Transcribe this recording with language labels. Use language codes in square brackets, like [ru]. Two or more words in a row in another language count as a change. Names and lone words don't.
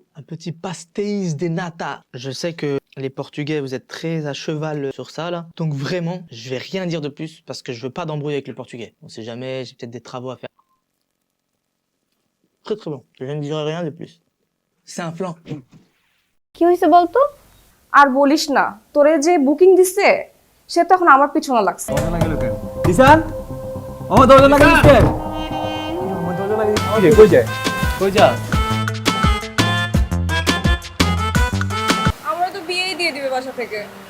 [fr] Un petit pastéis de nata. Je sais que les Portugais, vous êtes très à cheval sur ça, là. Donc vraiment, je vais rien dire de plus parce que je veux pas d'embrouille avec les Portugais. On sait jamais, j'ai peut-être des travaux à faire. Très très bon. Je ne dirai rien de plus. C'est un flan. [bn] কি হয়েছে বলতো? আর বলিস না, তোরে যে বুকিং দিছে সে তো এখন আমার পিছনে লাগছে। দিশান আমার দরজা লাগাই দিচ্ছে কই যায় কই যা আমরা তো বিয়েই দিয়ে দিবে বাসা থেকে।